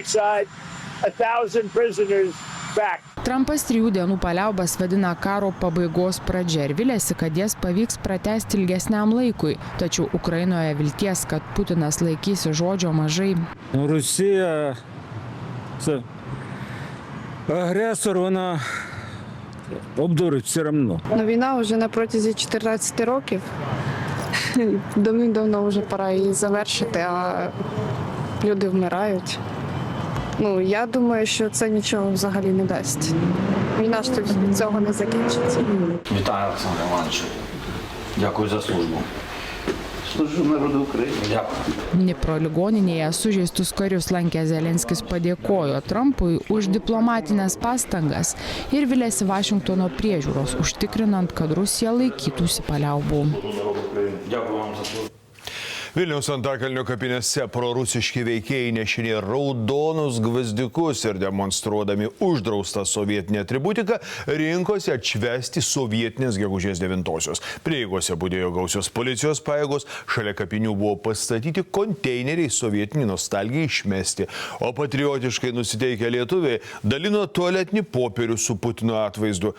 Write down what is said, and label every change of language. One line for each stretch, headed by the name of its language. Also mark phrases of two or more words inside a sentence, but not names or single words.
Lithuanian: Trumpas 3 dienų paliaubas vadina karo pabaigos pradžia ir vilėsi, kad jas pavyks pratęsti ilgesniam laikui. Tačiau Ukrainoje vilties, kad Putinas laikysi žodžio, mažai.
Ukrainian: Rusija агресор, вона обдурить все одно. Но війна вже на протязі 14 років. Давним-давно вже пора її завершити, а люди вмирають. Я думаю, що це нічого взагалі не дасть. Війна ж від цього не закінчиться. Вітаю, Олександр Іванович. Дякую за службу. Служу народу України. Дякую.
Lithuanian: Dnipro ligoninėje sužeistus karius lankė Zelenskis padėkojo Trumpui už diplomatinės pastangas ir vilėsi Vašingtono priežiūros, užtikrinant, kad Rusija laikytųsi paliaubų.
Ukrainian: Дякую вам за службу.
Lithuanian: Vilniaus Antakalnio kapinėse prorusiški veikėjai nešinė raudonus gvazdikus ir demonstruodami uždraustą sovietinę atributiką rinkosi atšvęsti sovietinės gegužės 9-osios. Prieigose budėjo gausios policijos pajėgos, šalia kapinių buvo pastatyti konteineriai sovietinį nostalgiją išmesti, o patriotiškai nusiteikę lietuviai dalino tualetinį popierių su Putino atvaizdu.